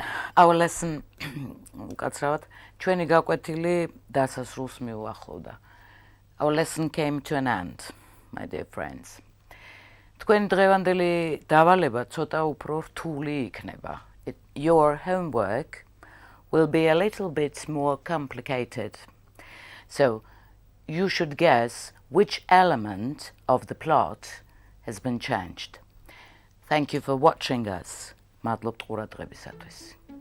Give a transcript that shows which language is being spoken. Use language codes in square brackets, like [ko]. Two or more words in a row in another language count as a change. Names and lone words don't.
[en] Our lesson [ka] უკაცრავად ჩვენი გაკვეთილი დასასრულს მიუახლოვდა. [en] Our lesson came to an end, my dear friends. თქვენი დღევანდელი დავალება ცოტა უფრო რთული იქნება. Your homework will be a little bit more complicated. So, you should guess which element of the plot has been changed. Thank you for watching us. [ka] მადლობთ ყურადღებისათვის.